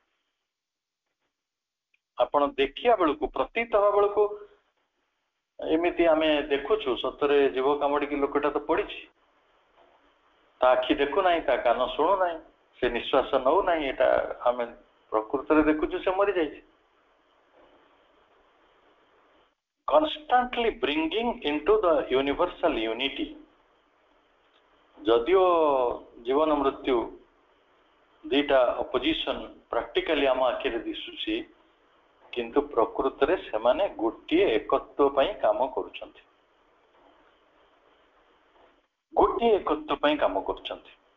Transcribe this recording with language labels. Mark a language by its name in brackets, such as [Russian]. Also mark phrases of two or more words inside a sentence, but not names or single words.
[Odia] ଆପଣ ଦେଖିବା ବେଳକୁ, ପ୍ରତୀତ ହେବା ବେଳକୁ ଏମିତି ଆମେ ଦେଖୁଛୁ ସତରେ ଜୀବ କାମୁଡିକି ଲୋକଟା ତ ପଡିଛି, ତା ଆଖି ଦେଖୁନାହିଁ, ତା କାନ ଶୁଣୁନାହିଁ, ସେ ନିଶ୍ୱାସ ନଉନାହିଁ, ଏଟା ଆମେ ପ୍ରକୃତରେ ଦେଖୁଛୁ ସେ ମରିଯାଇଛି। [English] constantly bringing into the universal unity, [Odia] ଯଦିଓ ଜୀବନ ମୃତ୍ୟୁ ଦିଟା [English] opposition practically [Odia] ଆମ ଆଖିରେ ଦିଶୁଛି, କିନ୍ତୁ ପ୍ରକୃତରେ ସେମାନେ ଗୋଟିଏ ଏକତ୍ୱ ପାଇଁ କାମ କରୁଛନ୍ତି, ଗୋଟିଏ ଏକତ୍ୱ ପାଇଁ କାମ କରୁଛନ୍ତି।